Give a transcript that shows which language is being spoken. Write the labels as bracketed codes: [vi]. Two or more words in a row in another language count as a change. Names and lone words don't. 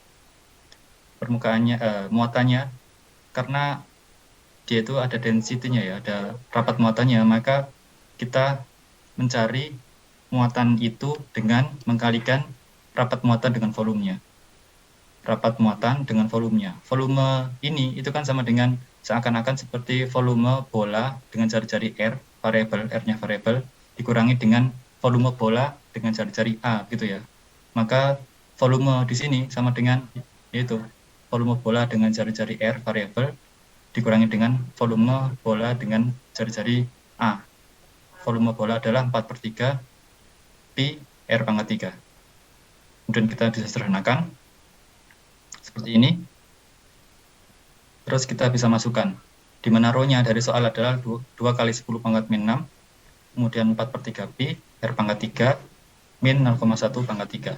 [id] Muatannya, karena dia itu ada density-nya ya, ada rapat muatannya, maka kita mencari muatan itu dengan mengkalikan rapat muatan dengan volumenya. Rapat muatan dengan volumenya. Volume ini itu kan sama dengan seakan-akan seperti volume bola dengan jari-jari R, R-nya variabel, dikurangi dengan volume bola dengan jari-jari A gitu ya. Maka volume di sini sama dengan yaitu volume bola dengan jari-jari R, variabel, dikurangi dengan volume bola dengan jari-jari A. Volume bola adalah 4/3 pi R pangkat 3. Kemudian kita bisa sederhanakan seperti ini. Terus kita bisa masukkan. Di mana rho-nya dari soal adalah 2 kali 10 pangkat min 6, kemudian 4/3 pi R pangkat 3 min 0,1 pangkat 3.